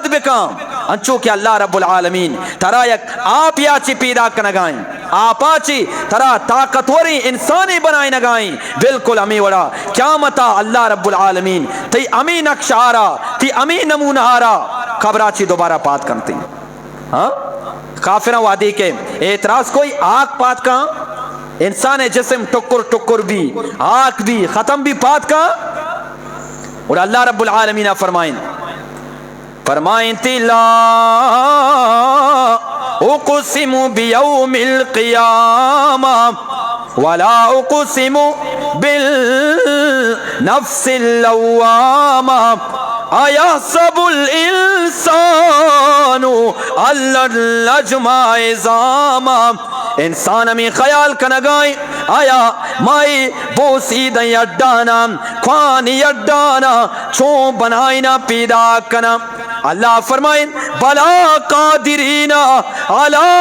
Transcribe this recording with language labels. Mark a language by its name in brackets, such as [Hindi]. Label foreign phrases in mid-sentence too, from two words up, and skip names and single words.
[Baluchi] بکام انچو کہ اللہ رب العالمین ترا یک آپ یا چی پیدا کنگائیں آپا چی ترا طاقتوری انسانی بنائیں نگائیں بالکل امی وڑا قیامتا اللہ رب العالمین تی امی نقش آرا تی امی نمون آرا خبرہ چی دوبارہ پات کرتی ہاں کافرہ وادی کے اعتراض کوئی آگ پات کا انسان جسم ٹکر ٹکر بھی آگ بھی ختم بھی پات کا اور اللہ رب العالمین فرمائیں لا [Arabic] اقسم بیوم القیامہ ولا اقسم بالنفس اللوامہ ایحسب الانسان ان نجمع عظامہ [Baluchi] انسان ہمیں خیال کنگائیں آیا مائی بوسی دیں اڈانا خوانی اڈانا چون بنائینا پیدا کنا اللہ فرمائیں [Arabic] بلا قادرین علی